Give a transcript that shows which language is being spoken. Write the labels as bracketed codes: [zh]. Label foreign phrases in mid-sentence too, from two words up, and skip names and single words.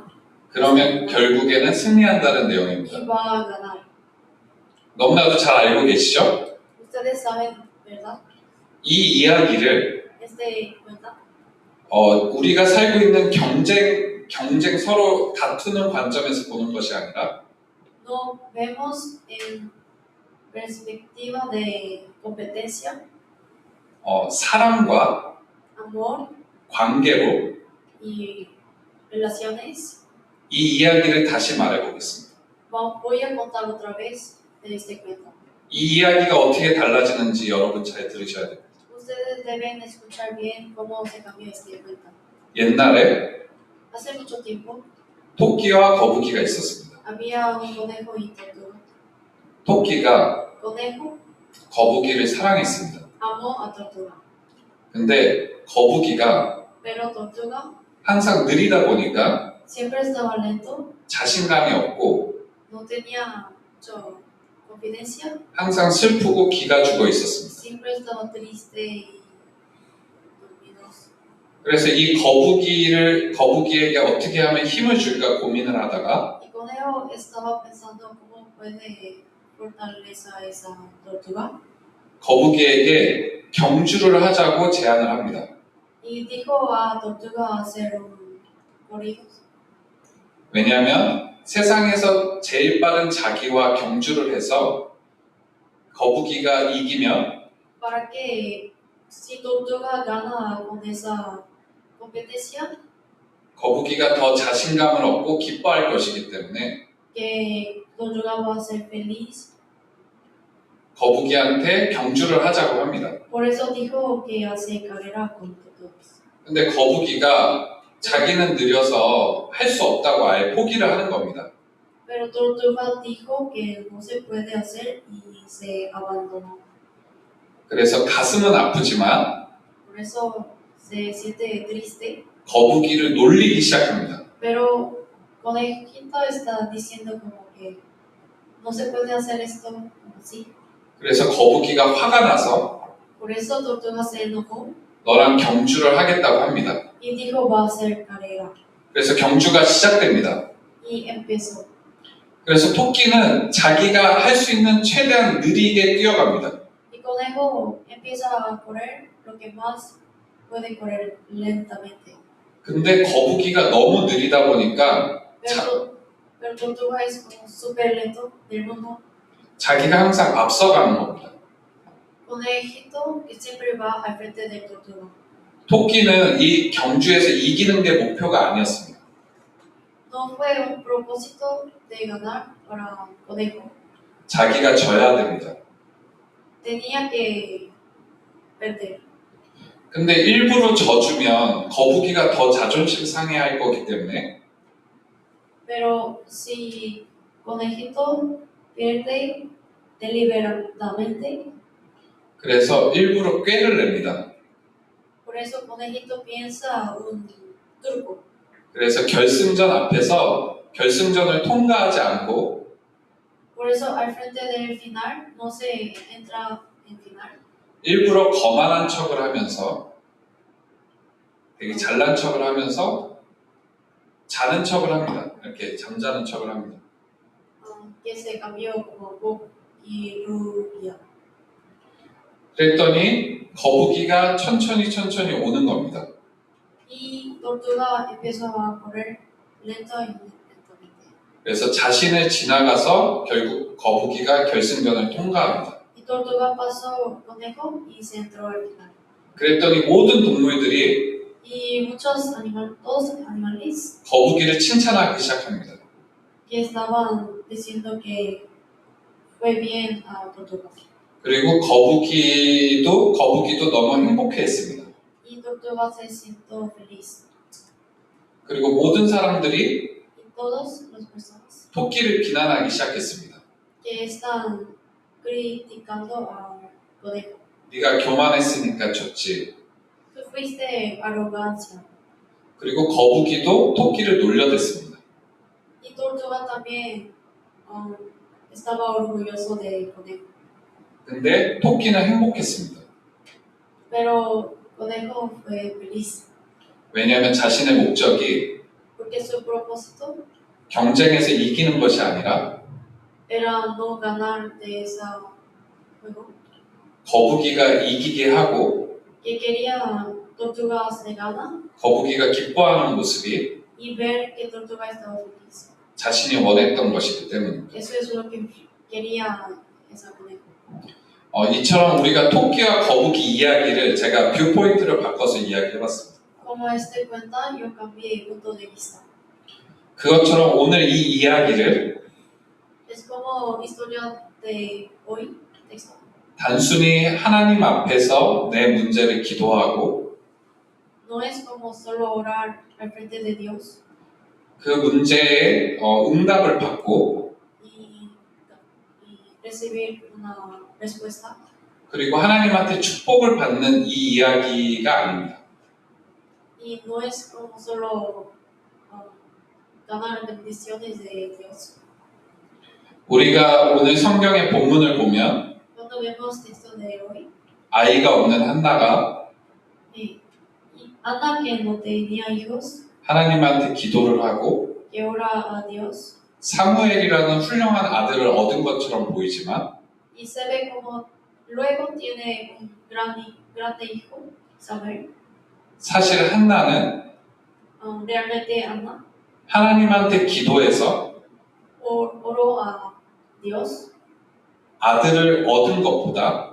[ko] 그러면 결국에는 승리한다는 [es] y [ko] 내용입니다. [es] va a ganar. [ko] 너무나도 잘 알고 계시죠? [es] Ustedes saben, ¿verdad? [ko] 이 이야기를 [es] Cuenta. [ko] 우리가 살고 있는 경쟁 서로 다투는 관점에서 보는 것이 아니라 [es] No vemos en perspectiva de competencia, [ko] 사랑과 [es] amor [ko] 관계로 [es] y relaciones. [ko] 이 이야기를 다시 말해보겠습니다. [es] Voy a contar otra vez de este cuento. [ko] 이 이야기가 어떻게 달라지는지 여러분 잘 들으셔야 됩니다. [es] Ustedes deben escuchar bien cómo se cambió este cuento. [ko] 옛날에 [es] Hace mucho tiempo [ko] 토끼와 거북이가 있었습니다. [es] había un conejo y tortuga. [ko] 토끼가 [es] Conejo [ko] 거북이를 사랑했습니다. [es] amó a tortuga, [ko] 근데 거북이가 [es] pero tortuga [ko] 항상 느리다 보니까 [es] siempre estaba lento, [ko] 자신감이 없고 [es] no tenía mucha confidencia, [ko] 항상 슬프고 기가 죽어 있었습니다. [es] siempre estaba triste y dormidos. [ko] 그래서 이 거북이에게 어떻게 하면 힘을 줄까 고민을 하다가 [es] Y conejo estaba pensando cómo puede fortalecer a esa tortuga [ko] 거북이에게 경주를 하자고 제안을 합니다. [es] y dijo a tortuga hacer un corrido. [ko] 왜냐하면 세상에서 제일 빠른 자기와 경주를 해서 거북이가 이기면 [es] Para que si tortuga gana con esa competencia, [ko] 거북이가 더 자신감을 얻고 기뻐할 것이기 때문에 [es] que tortuga va a ser feliz. [ko] 거북이한테 경주를 하자고 합니다. [es] Por eso dijo que hace carrera con tortugas. [ko] 근데 거북이가 자기는 느려서 할 수 없다고 아예 포기를 하는 겁니다. [es] Pero tortuga dijo que no se puede hacer y se abandonó. [ko] 그래서 가슴은 아프지만 [es] Por eso se siente triste. [ko] 거북이를 놀리기 시작합니다. [es] Pero conejito está diciendo como que no se puede hacer esto así. [ko] 그래서 거북이가 화가 나서 [es] Por eso tortuga se enojó [ko] 너랑 경주를 하겠다고 합니다. [es] y dijo va a hacer carrera. [ko] 그래서 경주가 시작됩니다. [es] Y empezó. [ko] 그래서 토끼는 자기가 할 수 있는 최대한 느리게 뛰어갑니다. [es] Y conejo empieza a correr lo que más puede correr lentamente. [ko] 근데 거북이가 너무 느리다 보니까 [es] Pero tortuga es como súper lento del mundo. [ko] 자기가 항상 앞서가는 겁니다. [es] Conejito que siempre va al frente de tortuga. [ko] 토끼는 이 경주에서 이기는 게 목표가 아니었습니다. [es] No fue un propósito de ganar para conejo. [ko] 자기가 져야 됩니다. [es] Tenía que perder. [ko] 근데 일부러 져주면 거북이가 더 자존심 상해할 거기 때문에 [es] Pero si conejito pierde deliberadamente, [ko] 그래서 일부러 꾀를 냅니다. [es] por eso conejito piensa un truco. [ko] 그래서 결승전 앞에서 결승전을 통과하지 않고 [es] Por eso al frente del final no se entra en final. [ko] 일부러 거만한 척을 하면서 되게 잘난 척을 하면서 자는 척을 합니다. 이렇게 잠자는 척을 합니다. [es] Que se cambió como Bob y Rubia. [ko] 그랬더니 거북이가 천천히 오는 겁니다. [es] Y Tortuga empezó a correr lento y lentamente. [ko] 그래서 자신을 지나가서 결국 거북이가 결승전을 통과합니다. [es] Y Tortuga pasó Conejo y se entró al final. [ko] 그랬더니 모든 동물들이 [es] Y muchos animales, todos animales [ko] 거북이를 칭찬하기 시작합니다. [es] que estaban diciendo que fue bien a Tortuga. [ko] 그리고 거북이도 너무 행복해했습니다. [es] Y Tortuga se sintió feliz. [ko] 그리고 모든 사람들이 [es] Y todas las personas [ko] 토끼를 비난하기 시작했습니다. [es] que están criticando a Conejo. [ko] 네가 교만했으니까 졌지. [es] Tú fuiste arrogancia. [ko] 그리고 거북이도 토끼를 놀려댔습니다. [es] Y Tortuga también estaba orgulloso de Conejo. [ko] 근데 토끼는 행복했습니다. [es] Pero Conejo fue feliz. [ko] 왜냐하면 자신의 목적이 [es] Porque su propósito [ko] 경쟁에서 이기는 것이 아니라 [es] era no ganar de esa juego. [ko] 거북이가 이기게 하고 [es] Que quería Tortuga se gana [ko] 거북이가 기뻐하는 모습이 [es] y ver que Tortuga estaba feliz. [ko] 자신이 원했던 것이기 때문입니다. [es] Eso es lo que quería esa Conejo. [ko] 이처럼 우리가 토끼와 거북이 이야기를 제가 뷰포인트를 바꿔서 이야기해봤습니다. [es] Como este cuenta, yo cambié el punto de vista. [ko] 그것처럼 오늘 이 이야기를 [es] Es como historia de hoy, texto. [ko] 단순히 하나님 앞에서 내 문제를 기도하고 [es] No es como solo orar al frente de Dios [ko] 그 문제에 응답을 받고 [es] y recibir una respuesta. [ko] 그리고 하나님한테 축복을 받는 이 이야기가 아닙니다. [es] Y no es como solo ganar bendiciones de Dios. [ko] 우리가 오늘 성경의 본문을 보면 [es] Cuando vemos texto de hoy, [ko] 아이가 없는 한나가 [es] y Ana que no tenía hijos, [ko] 하나님한테 기도를 하고 [es] que ora a Dios, [ko] 사무엘이라는 훌륭한 아들을 얻은 것처럼 보이지만 [es] y se ve como luego tiene un grande hijo, Samuel. [ko] 사실 한나는 [es] Realmente Ana [ko] 하나님한테 기도해서 [es] oró a Dios [ko] 아들을 얻은 것보다